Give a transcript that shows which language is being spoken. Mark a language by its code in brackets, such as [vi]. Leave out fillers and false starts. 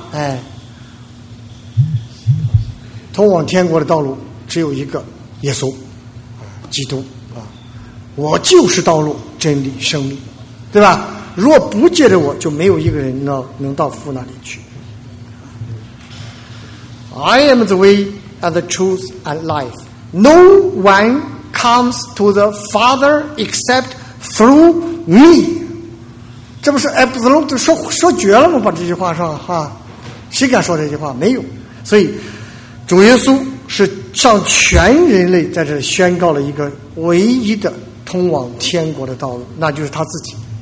[zh] 哎，通往天国的道路只有一个，耶稣基督啊，我就是道路、真理、生命，对吧？若不借着我，就没有一个人能到父那里去。 [en] I am the way and the truth and life. No one comes to the Father except through me. [zh] 这不是 absolute 说绝了吗？把这句话上哈，谁敢说这句话？没有。所以主耶稣是向全人类在这宣告了一个唯一的通往天国的道路，那就是他自己。